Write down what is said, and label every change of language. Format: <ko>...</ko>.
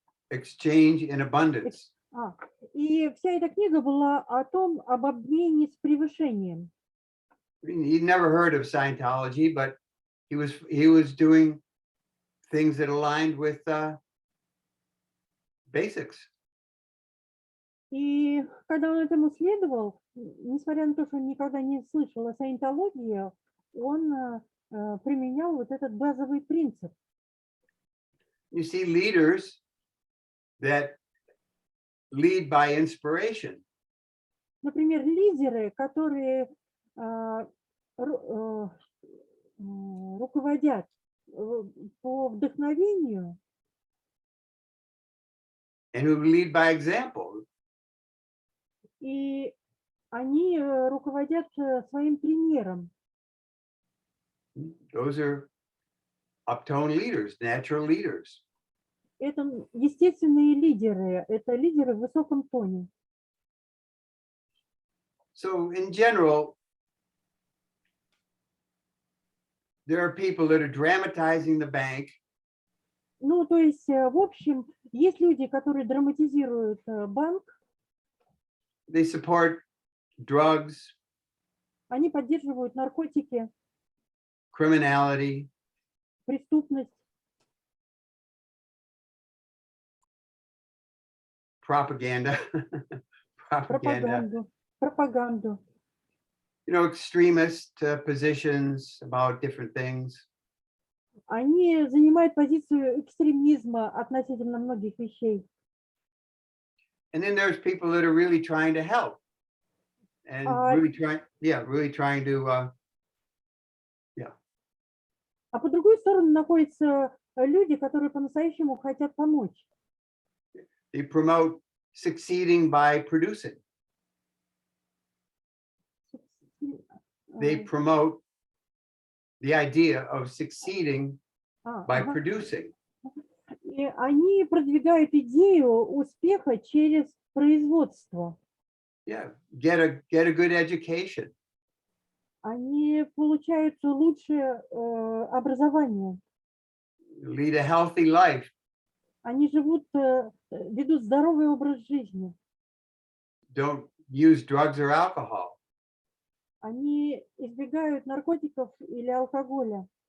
<en>Exchange and abundance.</en> <ru>И вся эта книга была об обмене с превышением.</ru> <en>He'd never heard of Scientology, but he was doing things that aligned with basics.</en> <ru>И когда он этому следовал, несмотря на то, что он никогда не слышал о саентологии, он применял вот этот базовый принцип.</ru> <en>You see leaders that lead by inspiration.</en> <ru>Например, лидеры, которые руководят по вдохновению.</ru> <en>And who lead by example.</en> <ru>И они руководят своим примером.</ru> <en>Those are uptone leaders, natural leaders.</en> <ru>Это естественные лидеры, это лидеры в высоком тоне.</ru> <en>So in general, there are people that are dramatizing the bank.</en> <ru>Ну, то есть, в общем, есть люди, которые драматизируют банк.</ru> <en>They support drugs.</en> <ru>Они поддерживают наркотики.</ru> <en>Criminality.</en> <ru>Преступность.</ru> <en>Propaganda.</en> <ru>Пропаганду.</ru> <en>You know, extremist positions about different things.</en> <ru>Они занимают позицию экстремизма относительно многих вещей.</ru> <en>And then there's people that are really trying to help. And really trying to,</en> <ru>А по другой стороне находятся люди, которые по-настоящему хотят помочь.</ru> <en>They promote succeeding by producing. They promote the idea of succeeding by producing.</en> <ru>И они продвигают идею успеха через производство.</ru> <en>Yeah, get a good education.</en> <ru>Они получают лучшее образование.</ru> <en>Lead a healthy life.</en> <ru>Они ведут здоровый образ жизни.</ru> <en>Don't use drugs or alcohol.</en> <ru>Они избегают наркотиков или алкоголя.</ru>